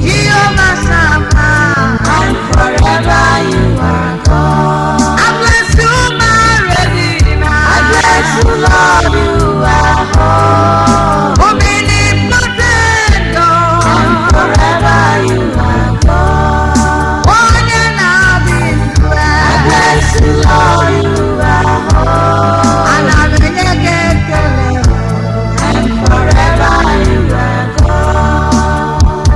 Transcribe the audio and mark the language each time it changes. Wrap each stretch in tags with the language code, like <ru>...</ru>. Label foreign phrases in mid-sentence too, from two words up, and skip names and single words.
<en>Jehovah Shammah. And forever you are God. I bless you, my Redeemer. I bless you, Lord. You are holy. Omnipotent God. And forever you are God.</en> <ig>Onye na-adị ndụ.</ig> <en>I bless you, Lord. You are holy.</en> <ig>Ana m enye gị ekele.</ig> <en>And forever you are God.</en>